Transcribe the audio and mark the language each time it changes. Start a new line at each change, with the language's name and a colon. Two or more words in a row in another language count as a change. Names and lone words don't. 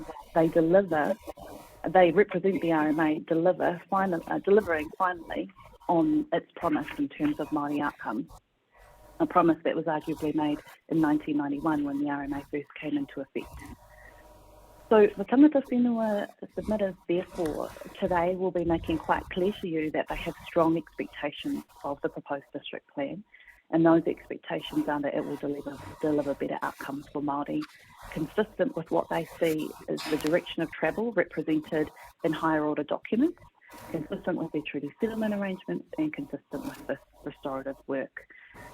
English: They represent the RMA delivering finally on its promise in terms of Māori outcomes. A promise that was arguably made in 1991 when the RMA first came into effect. So the
Māori: tangata whenua
English: submitters, therefore, today will be making quite clear to you that they have strong expectations of the proposed district plan, and those expectations are that it will deliver better outcomes for Māori, consistent with what they see as the direction of travel represented in higher order documents, consistent with their treaty settlement arrangements, and consistent with this restorative work.